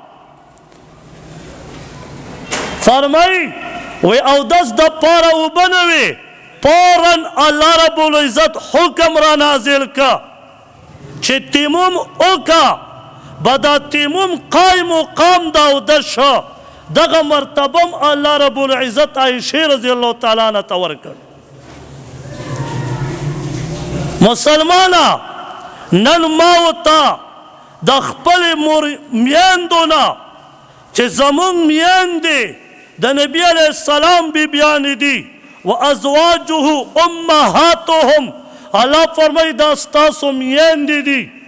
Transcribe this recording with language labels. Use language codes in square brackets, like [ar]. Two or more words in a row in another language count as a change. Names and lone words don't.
[ps] فرمائی وی اودس دپاره اوبه نه وي، فوراً [ar] الله رب العزت [ps] حکم را نازل که چې تیمم وکړه، به دا تیمم قایم مقام د اودس شه. دغه مرتبه هم [ar] الله رب العزت [ps] عائشہ [ar] رضی اللہ تعالیٰ عنہ [ps] ته ورکړ. مسلمانه نن ما ورته د خپلې میندو نه چې زمونږ میندې د نبی [ar] علیہ السلام [ps] بیبیانې دي [ar] و ازواجه امهاتهم، [ps] الله فرمایي دا ستاسو میندې دي،